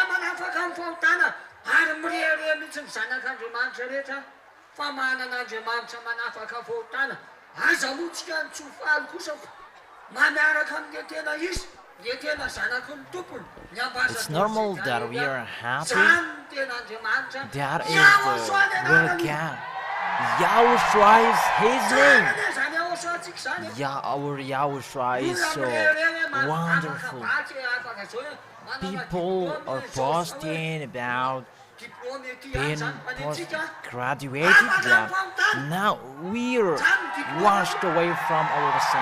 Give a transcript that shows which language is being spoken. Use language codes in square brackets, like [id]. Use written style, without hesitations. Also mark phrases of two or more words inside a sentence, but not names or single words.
[mg] afaka mifahotana ary mirehare mihitsy mizanak'Andriamanitra rehetra fa manana Andriamanitra manafaka fahotana aza moa tsika nitsofaly kosa manaraka amin'ny tena izy le tena zanaky ny tompony [en] It's normal that we are happy. [mg] zany tena Andriamanitra [en] That is the real God. Yahushua is His name. [mg] zany Yahoshua-tsika zany [en] Our Yahushua is so wonderful. People are boasting about being graduated that now we're washed away from our sin.